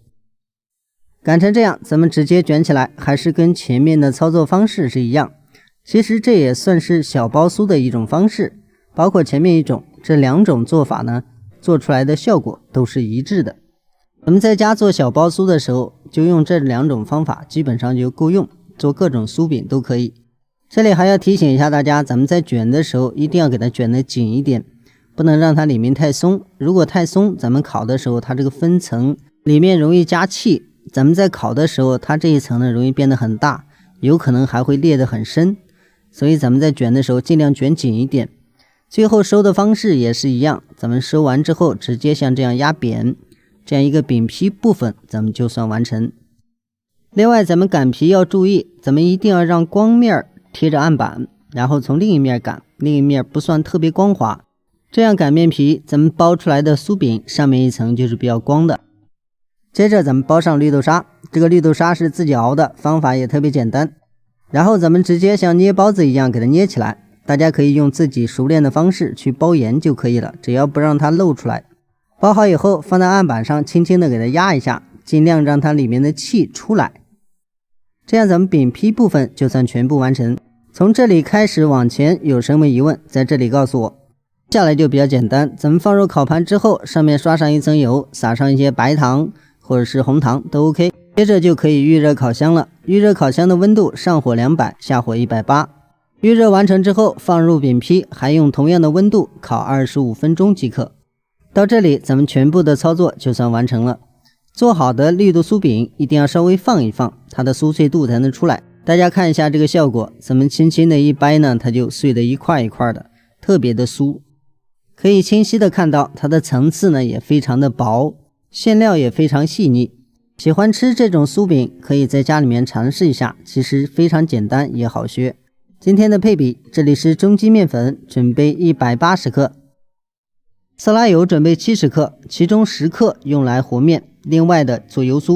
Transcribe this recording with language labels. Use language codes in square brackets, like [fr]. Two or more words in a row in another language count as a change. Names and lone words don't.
[zh] 擀成這樣，咱們直接捲起來，還是跟前面的操作方式是一樣。其實這也算是小包酥的一種方式，包括前面一種，這兩種做法呢，做出來的效果都是一致的。我們在家做小包酥的時候，就用這兩種方法，基本上就夠用，做各種酥餅都可以。這裡還要提醒一下大家，咱們在捲的時候一定要給它捲得緊一點，不能讓它裡面太鬆。如果太鬆，咱們烤的時候它這個分層裡面容易加氣，咱們在烤的時候它這一層呢容易變得很大，有可能還會裂得很深。所以咱們在捲的時候盡量捲緊一點。最後收的方式也是一樣，咱們收完之後直接像這樣壓扁，這樣一個餅皮部分咱們就算完成。另外咱們擀皮要注意，咱們一定要讓光面貼着案板，然後從另一面擀，另一面不算特別光滑，這樣擀面皮咱們包出來的酥餅上面一層就是比較光的。接着咱們包上綠豆沙，這個綠豆沙是自己熬的，方法也特別簡單。然後咱們直接像捏包子一樣給它捏起來，大家可以用自己熟練的方式去包嚴就可以了，只要不讓它露出來。包好以後放在案板上，輕輕的給它壓一下，盡量讓它裡面的氣出來。這樣咱們餅皮部分就算全部完成。從這裡開始往前有什麼疑問，在這裡告訴我。接下來就比較簡單，咱們放入烤盤之後，上面刷上一層油，撒上一些白糖或者是紅糖都 OK。接着就可以預熱烤箱了。預熱烤箱的溫度上火200，下火180。預熱完成之後放入餅皮，還用同樣的溫度烤25分鐘即可。到這裡咱們全部的操作就算完成了。做好的綠豆酥餅一定要稍微放一放，它的酥脆度才能出來。大家看一下這個效果，咱們輕輕的一掰呢，它就碎得一塊一塊的，特別的酥。可以清晰的看到它的層次呢也非常的薄，餡料也非常細膩。喜歡吃這種酥餅，可以在家裡面嘗試一下，其實非常簡單也好學。今天的配比，這裡是中筋麵粉，準備180克。色拉油準備70克，其中10克用來和面，另外的做油酥。